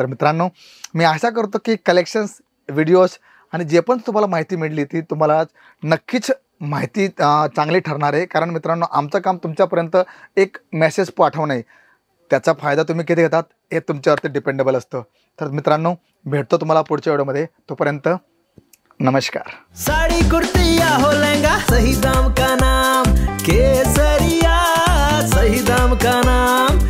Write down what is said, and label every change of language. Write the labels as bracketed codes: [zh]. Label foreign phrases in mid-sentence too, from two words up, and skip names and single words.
[mr] तर मित्रांनो, मी आशा करतो की कलेक्शन्स, व्हिडिओज आणि जे पण तुम्हाला माहिती मिळली ती तुम्हाला नक्कीच माहिती चांगली ठरणार आहे. कारण मित्रांनो, आमचं काम तुमच्यापर्यंत एक मेसेज पाठवणं आहे. त्याचा फायदा तुम्ही किती घेतात हे तुमच्यावरती डिपेंडेबल असतं. तर मित्रांनो, भेटतो तुम्हाला पुढच्या व्हिडिओमध्ये. तोपर्यंत नमस्कार. [hi] साड़ी कुर्ती या हो लहंगा, सही दाम का नाम केसरिया, सही दाम का नाम.